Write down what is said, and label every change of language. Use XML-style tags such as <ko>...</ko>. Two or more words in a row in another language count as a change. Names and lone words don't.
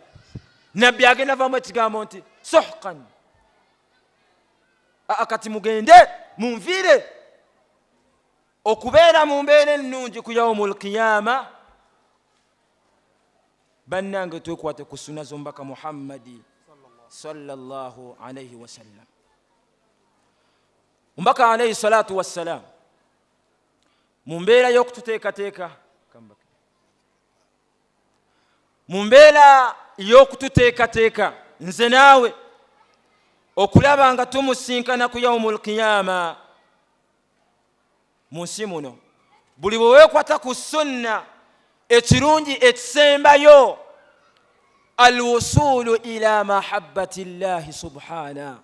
<lg>Nabbi agenda vamu ekigambo nti suhqan, kati mugende munviire okubeera mu mbeera ennungi ku</lg> <ar>يوم القيامة.</ar> <lg>Bannange twekwate ku sunna z'omubaka Muhammadi</lg> <ar>صلى الله عليه وسلم.</ar> <lg>Omubaka</lg> <ar>عليه الصلاة والسلام</ar> <lg>mu mbeera y'okututeekateeka, mu mbeera y'okututeekateeka nze naawe okulaba nga tumusinkana ku</lg> <ar>يوم القيامة</ar> <lg>mu nsi muno, buli bwe weekwata ku sunna ekirungi ekisembayo</lg> <ar>الوصول إلى محبة الله سبحانه.</ar>